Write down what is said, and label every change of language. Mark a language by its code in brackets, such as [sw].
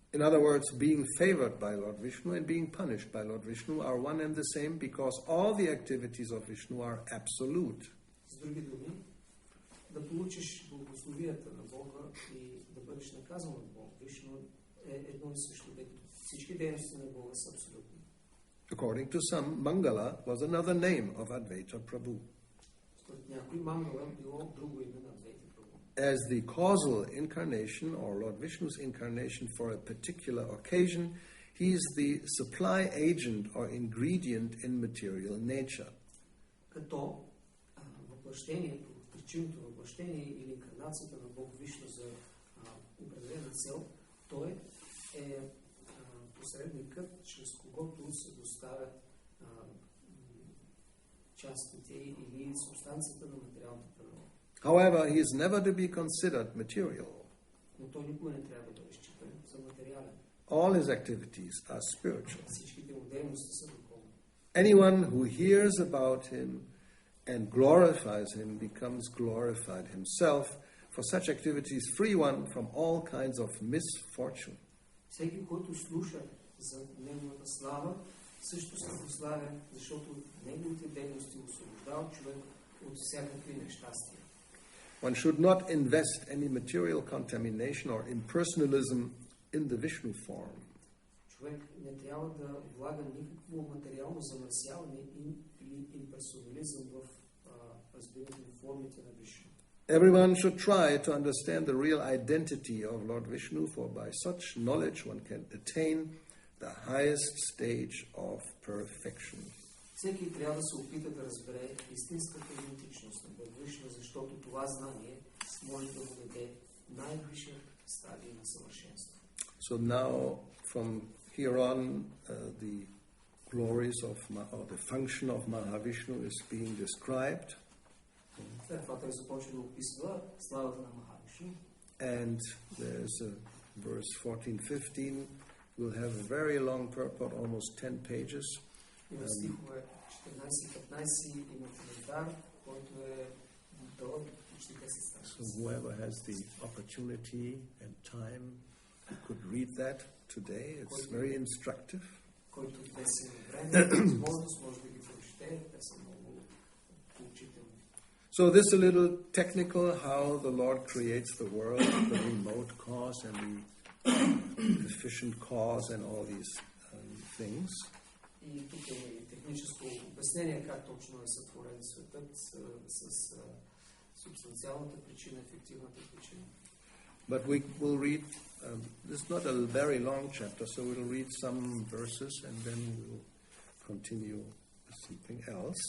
[en] In other words, being favored by Lord Vishnu and being punished by Lord Vishnu are one and the same because all the activities of Vishnu are absolute. [bg] С други думи, да получиш благословията на Бога и да бъдеш наказан от Бог Вишну е едно и също, тъй като всички дейности на Бога са абсолютни. [en] According to some, Mangala was another name of Advaita Prabhu. [bg] Според някои Мангала било друго име на Адвайта Прабу. [en] As the causal incarnation or Lord Vishnu's incarnation for a particular occasion, he is the supply agent or ingredient in material nature. [bg] Като въплъщението, причинното въплъщение или инкарнацията на Бог Вишну за определена цел, той е посредникът, чрез когото се доставят частите или субстанцията на материалната природа. [en] However, he is never to be considered material. [bg] Но той никога не трябва да бъде считан за материален. [en] All his activities are spiritual. [bg] Всичките му дейности са духовни. [en] Anyone who hears about him and glorifies him becomes glorified himself. For such activities, free one from all kinds of misfortune. [bg] Всеки, който слуша за неговата слава, също се прославя, защото неговите дейности освобождават човек от всякакви нещастия. [en] One should not invest any material contamination or impersonalism in the Vishnu form. [bg] Човек не трябва да влага никакво материално замърсяване или имперсонализъм в разбирането на формите на Вишну. [en] Everyone should try to understand the real identity of Lord Vishnu, for by such knowledge one can attain the highest stage of perfection. [bg] Всеки трябва да се опита да разбере истинската идентичност на Бог Вишну, защото това знание може да му даде най-висша стадия на съвършенство. [en] So now, from here on, the glories of or the function of Mahavishnu is being described. [bg] След това той започва да описва славата на Махавишну. [en] And there's a verse 14-15. We'll have a very long purport, almost 10 pages. [bg] Има стихове 14-15, има коментар, който е дълъг, почти 10 страници. [en] So whoever has the opportunity and time could read that today. It's very instructive. [bg] Който днес има време, възможност, може да ги прочете, те са много поучителни. [en] So this is a little technical, how the Lord creates the world, the remote cause and the efficient cause and all these things. [bg] И тук е техническо обяснение как точно е сътворен светът с субстанциалната причина, ефективната причина. [en] But we will read, this is not a very long chapter, so we'll read some verses and then we'll continue with something else.